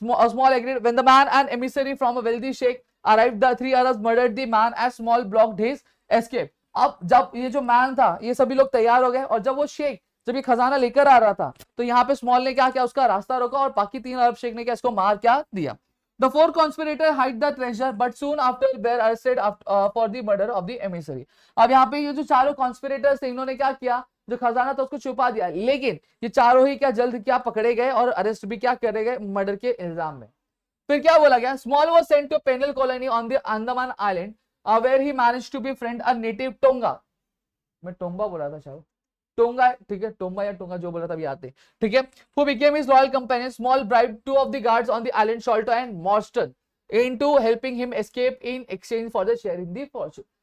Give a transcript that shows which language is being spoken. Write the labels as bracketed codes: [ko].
[en] Small agreed when the man and emissary from a wealthy sheikh arrived the 3 Arabs murdered the man as Small blocked his escape. [hi] अब जब ये जो man था, ये सभी लोग तैयार हो गए और जब वो शेख जब ये खजाना लेकर आ रहा था तो यहाँ पे स्मॉल ने क्या किया, उसका रास्ता रोका और बाकी 3 अरब शेख ने क्या इसको मार क्या दिया। [en] The 4 conspirators hide the treasure, but soon after were arrested for the murder of the emissary। [hi] अब यहाँ पे ये जो चारों conspirators थे, इन्होंने क्या किया, जो खजाना था उसको छुपा दिया, लेकिन ये चारों ही क्या जल्द क्या पकड़े गए और अरेस्ट भी क्या करे गए मर्डर के इल्जाम में। [en] फिर क्या बोला गया, Small was sent to penal colony on the Andaman island where he managed to befriend a native Tonga, [hi] मैं टोंगा बोला था शायद, टोंगा, ठीक है, [en] Tonga या Tonga जो बोला था अभी आते, ठीक है, who became his loyal companion, small bribed two of the guards on the island Sholto and Marston into helping him escape in exchange for the sharing the fortune।